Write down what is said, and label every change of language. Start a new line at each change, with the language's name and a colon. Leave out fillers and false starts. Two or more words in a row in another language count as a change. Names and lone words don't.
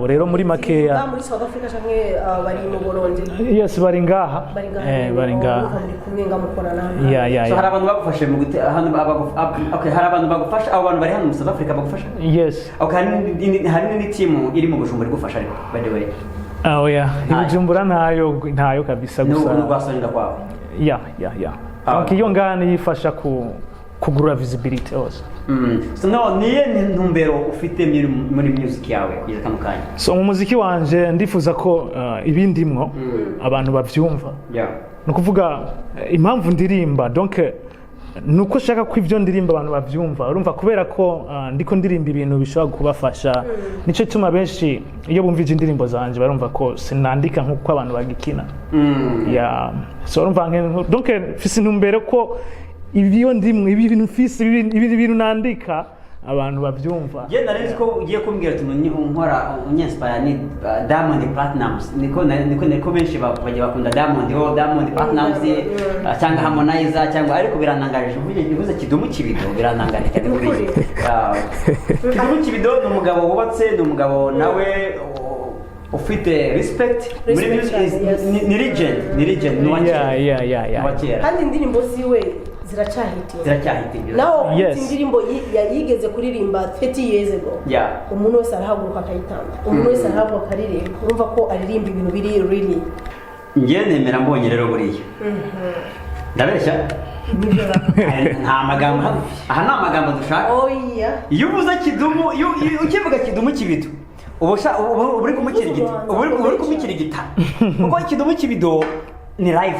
Rundi: Rero muri makeya muri South Africa canke bari mu Burundi? Yes, bari ngaha. Bari ngaha. Kumwe ngamukorana. So hari abantu bagufashe mu gute okay, hari abantu bagufasha, abo bantu bari hano mu South Africa bagufasha?
English: Yes.
Rundi: Okay, hari ni team iri mu Bujumbura igufasha ariko
English: by the way.
Rundi: Ibujumbura ntayo kabisa gusa. No gwasonga kwawe. Donc iyo ngani yifasha kugura
English: visibility also.
Rundi: So niye ntumbero ufite muri music yawe kugeza kano kanya? So mu muziki wanje ndifuza ko ibindimwo abantu bavyumva. Nukuvuga impamvu ndirimba donc nuko shaka ko ivyo ndirimba abantu bavyumva. Urumva kubera ko ndiko ndirimba ibintu bishobora kubafasha. Nico tuma benshi iyo bumvije indirimbo zanje barumva ko sinandika nkuko abantu bagikina. So urumva donc fisi ntumbero ko ibyo ndimwe ibintu mfise ibintu nandika abantu bavyumva. Je narizi ko ugiye kumbwira ati nkora unyenspire ni Diamond Platnumz, niko benshi bagiye bakunda Diamond Platnumz cyangwa Harmonize cyangwa, ariko biranangaje uvuze Kidumu Kibido biranangaje cyane buri. Kidumu Kibido ni umugabo wubatse, ni umugabo nawe ufite respect muri music, ni legend no
English: yeah.
Rundi: Kandi indirimbo ziwe ziracyahitiye. Naho indirimbo yigeze kuririmba 30
English: years ago.
Rundi: Umuntu wese arahaguruka akayitanga. Umuntu wese arahaguruka akaririmba. Urumva ko aririmba ibintu biri really. Ngiye nemera mbonye rero buriya. Ndabeshya? Nta magambo aha, nta magambo dushaka. Iyo uvuze Kidumu, ukivuga Kidumu Kibido uri kumukirigita kuko Kidumu Kibido ni live.